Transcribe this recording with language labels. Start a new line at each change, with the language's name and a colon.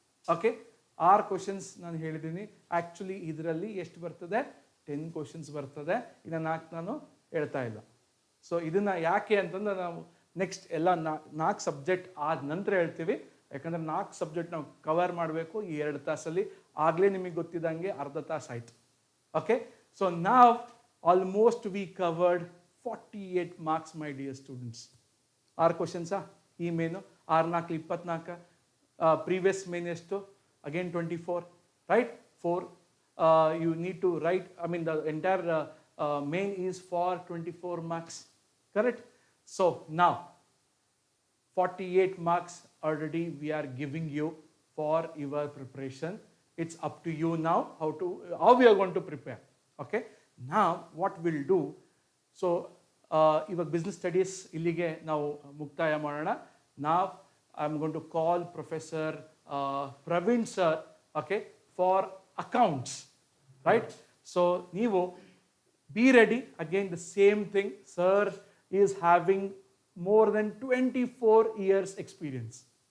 Kannada: Okay, 6 questions ನಾನು ಹೇಳಿದ್ದೀನಿ. Actually ಇದರಲ್ಲಿ ಎಷ್ಟು ಬರ್ತದೆ? 10 ಕ್ವಶನ್ಸ್ ಬರ್ತದೆ. ಇನ್ನು 4 ನಾನು ಹೇಳ್ತಾ ಇಲ್ಲ. ಸೊ ಇದನ್ನು ಯಾಕೆ ಅಂತಂದ್ರೆ ನಾವು ನೆಕ್ಸ್ಟ್ ಎಲ್ಲ 4 ಸಬ್ಜೆಕ್ಟ್ ಆದ ನಂತರ ಹೇಳ್ತೀವಿ. ಯಾಕಂದರೆ 4 ಸಬ್ಜೆಕ್ಟ್ ನಾವು ಕವರ್ ಮಾಡಬೇಕು ಈ 2 ತಾಸಲ್ಲಿ. ಆಗಲೇ ನಿಮಗೆ ಗೊತ್ತಿದ್ದಂಗೆ ಅರ್ಧ ತಾಸು ಆಯಿತು.
English: Okay, so now almost we covered 48 marks, my dear students.
Kannada: 6 questions ಈ ಮೇನು 6 4 24.
English: Previous main
Kannada: ಎಷ್ಟು?
English: Again 24, right? 4 you need to write. I mean the entire main is for 24 marks, correct? So now 48 marks already we are giving you for your preparation. It's up to you now how we are going to prepare. Okay, now what we'll do, so
Kannada: ಇವಾಗ business studies ಇಲ್ಲಿಗೆ ನಾವು ಮುಕ್ತಾಯ ಮಾಡೋಣ.
English: Now I'm going to call Professor Praveen sir, okay, for accounts, right? So
Kannada: ನೀವು
English: be ready. Again the same thing, sir is having more than 24 years experience.